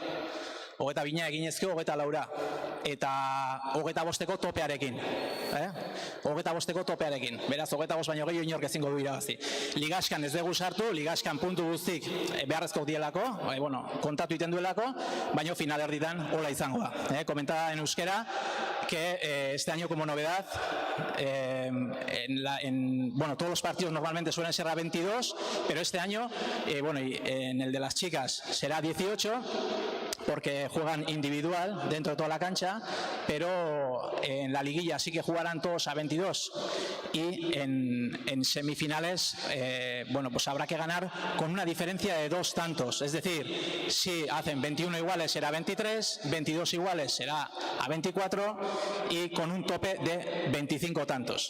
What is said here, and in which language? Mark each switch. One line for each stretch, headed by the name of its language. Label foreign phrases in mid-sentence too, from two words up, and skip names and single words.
Basque: 22 eginezkero, 24, eta 25ko topearekin. 25ko topearekin. Beraz, 25 baino gehiago inork ezingo du irabazi. Ligaskan ez dugu sartu, ligaskan puntu guztik beharrezko dielako, kontatu iten duelako, baino finalerditan hola izango da.
Spanish: Comentada en euskera que este año como novedad, todos los partidos normalmente suelen ser a 22, pero este año, en el de las chicas será 18, porque juegan individual dentro de toda la cancha, pero en la liguilla sí que jugarán todos a 22 y en semifinales habrá que ganar con una diferencia de 2 tantos, es decir, si hacen 21 iguales será 23, 22 iguales será a 24 y con un tope de 25 tantos.